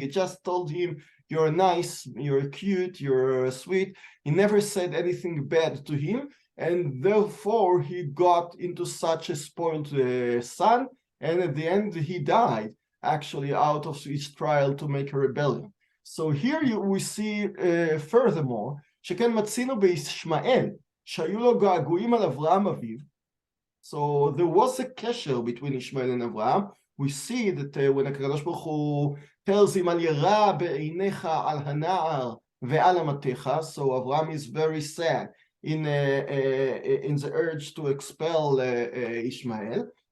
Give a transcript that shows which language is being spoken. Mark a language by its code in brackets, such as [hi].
[en] It just told him, "You're nice, you're cute, you're sweet." He never said anything bad to him, and therefore he got into such a spoiled son, and at the end he died actually out of his trial to make a rebellion. So here we see furthermore [he] שכן מצינו בישמעאל, שהיו לו געגועים על אברהם אביו. [en] So there was a קשר between Ishmael and Abraham. We see that when הקדוש ברוך הוא tells him, [he] אל ירע בעיניך על הנער ועל אמתך, [en] so Abraham is very sad in the urge to expel Ishmael.